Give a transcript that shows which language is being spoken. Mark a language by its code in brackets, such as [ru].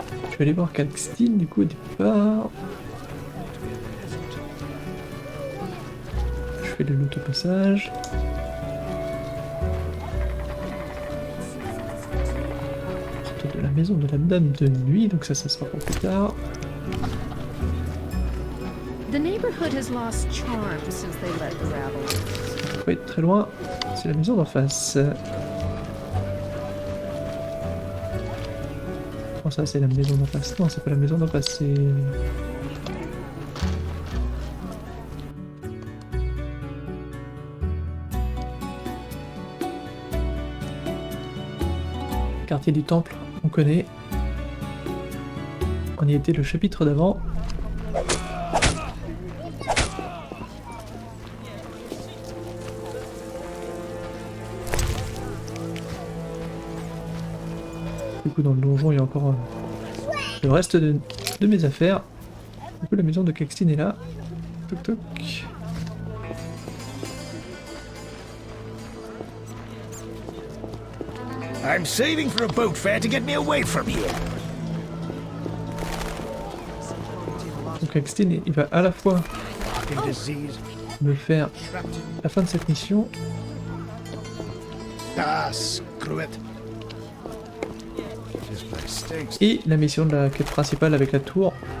[fr] Je vais aller voir Calxtine du coup au départ. Je fais le loot au passage. Porte de la maison de la dame de nuit, donc ça sera pour plus tard. [en] The neighborhood has lost charm since they let the rabble. [fr] Ça peut pas être très loin, c'est la maison d'en face. Oh, ça c'est la maison d'en face. Non, c'est pas la maison d'en face, c'est... Quartier du Temple, on connaît. On y était le chapitre d'avant. Du coup, dans le donjon, il y a encore le reste de mes affaires. Du coup, la maison de Caxtine est là. Toc toc. [en] I'm saving for a boat fare to get me away from here. [fr] Donc Caxtine, il va à la fois me faire la fin de cette mission. [en] Ah, screw it. [fr] Et la mission de la quête principale avec la tour.